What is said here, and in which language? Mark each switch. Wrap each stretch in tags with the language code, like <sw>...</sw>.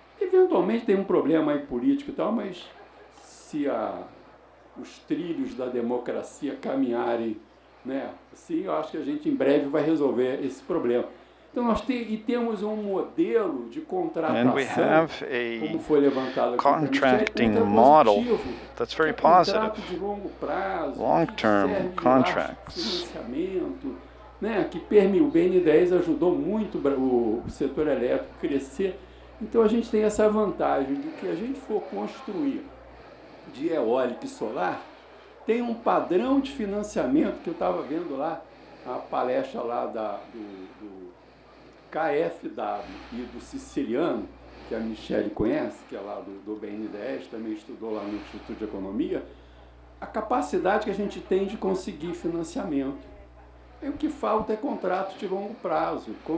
<pt>Eventualmente tem um problema aí político e tal, mas se os trilhos da democracia caminharem, né, assim, eu acho que a gente em breve vai resolver esse problema. Então nós temos um modelo de contratação, como foi levantado aqui,</pt> <en>contracting model that's very positive.</en> <pt>Contrato de longo prazo,</pt> <en>long-term contracts.</en> <pt>Financiamento, né, que o BN10 ajudou muito o setor elétrico a crescer. Então a gente tem essa vantagem de que a gente for construir de eólica e solar, tem um padrão de financiamento que eu estava vendo lá, a palestra lá do KFW e do Siciliano, que a Michele conhece, que é lá do BN10, também estudou lá no Instituto de Economia, a capacidade que a gente tem de conseguir financiamento. E o que falta é contrato de longo prazo.</pt>